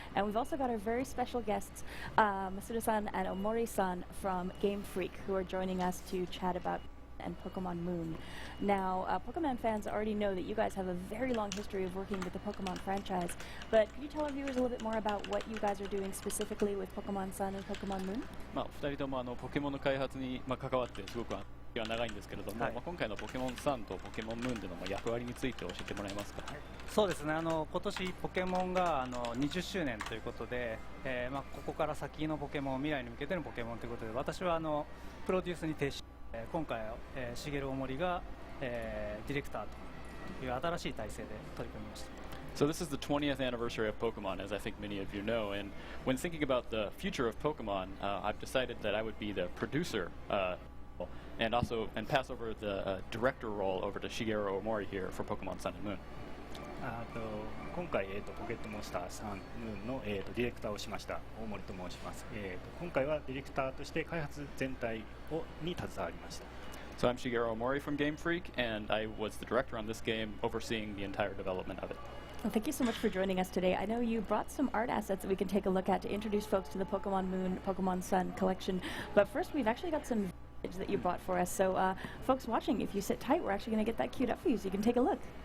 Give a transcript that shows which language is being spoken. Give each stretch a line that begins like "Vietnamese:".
English: And we've also got our very special guests, Masuda-san and Omori-san from Game Freak, who are joining us to chat about and Pokemon Moon. Now, Pokemon fans already know that you guys have a very long history of working with the Pokemon franchise, but could you tell our viewers a little bit more about what you guys are doing specifically with Pokemon Sun and Pokemon Moon?
Japanese: 2人ともポケモンの開発に関わってすごく長いんですけれども、今回のポケモンサンとポケモンムーンでの役割について教えてもらえますか。そうですね。今年ポケモンが20周年ということで、ここから先のポケモン、未来に向けてのポケモンということで、私はプロデュースに徹し、今回茂大森がディレクターという新しい体制で取り組みました。
English: So this is the 20th anniversary of Pokemon, as I think many of you know, and when thinking about the future of Pokemon, I've decided that I would be the producer and pass over the director role over to Shigeru Omori here for Pokemon Sun and Moon.
Japanese: 今回、ポケットモンスター3ムーンの、ディレクターをしました大森と申します。今回はディレクターとして開発全体に携わりました。
English: So I'm Shigeru Omori from Game Freak, and I was the director on this game, overseeing the entire development of it. Well, thank you so much for joining us today. I know you brought some art assets that we can take a look at to introduce folks to the Pokemon Moon, Pokemon Sun collection. But first, we've actually got some footage that you brought for us. So, folks watching, if you sit tight, we're actually going to get that queued up for you so you can take a look.